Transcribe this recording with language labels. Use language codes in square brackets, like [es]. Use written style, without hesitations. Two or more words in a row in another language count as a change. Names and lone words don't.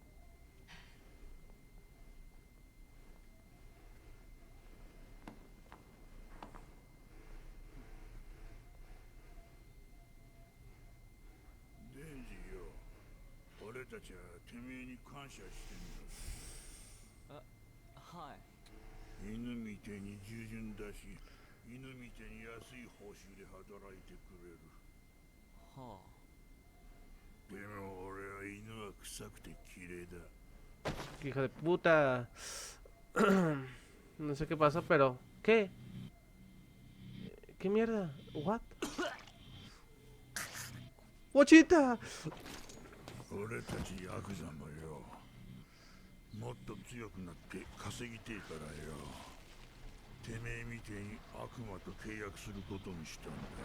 [ja] デンジよ、俺たちはてめえに感謝してんだ。はい。犬みてえに従順だし、犬みてえに安い報酬で働いてくれる。はあ。でも俺は犬は臭くて綺麗だ。 [es] Hijo de puta. No sé qué pasó, pero. ¿Qué? ¿Qué mierda? ¿What? ¡Guachita! [ja] 俺たちヤクザもよ、もっと強くなって稼ぎてえからよ、てめえみてえに悪魔と契約することにしたんだ。